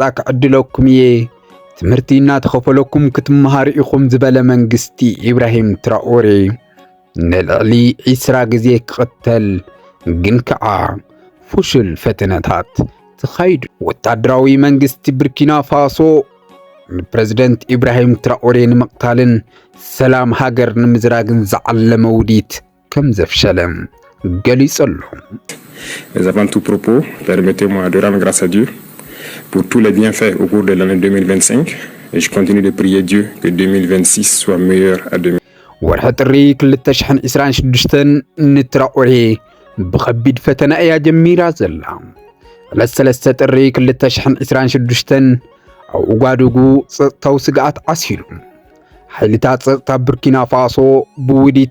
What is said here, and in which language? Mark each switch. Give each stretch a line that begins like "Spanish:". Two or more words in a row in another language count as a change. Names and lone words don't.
Tigrinya: ክዕድለኩም እየ ትምህርቲ እናተኸፈለኩም ክትመሃሩ ኢኹም ዝበለ መንግስቲ ኢብራሂም ትራኦሬ ንልዕሊ 20 ግዜ ክቕተል ግን ከዓ ፉሽል ፈተነታት ተኻይዱ ወታደራዊ መንግስቲ ቡርኪና ፋሶ ፕሬዝደንት ኢብራሂም ትራኦሬ ንመቅታልን ሰላም ሃገር ንምዝራግን ዝዓለመ ውዲት ከም ዘፍሸለም ገሊጹ ኣሎ
French: Mais avant tout propos, permettez-moi de rendre grâce à Dieu pour tous les bienfaits au cours de l'année 2025 et je continue de prier Dieu que 2026 soit meilleur à 2000.
Tigrinya: ወርሒ ጥሪ 2026 ንትራኦሬ ብኸቢድ ፈተና እያ ጀሚራ ዘላ ዕለት 3 ጥሪ 2026 ኣብ ኡጋዱጉ ጸጥታው ስጋት ዓሲሉ ሓይልታት ጸጥታ ቡርኪና ፋሶ ብውዲት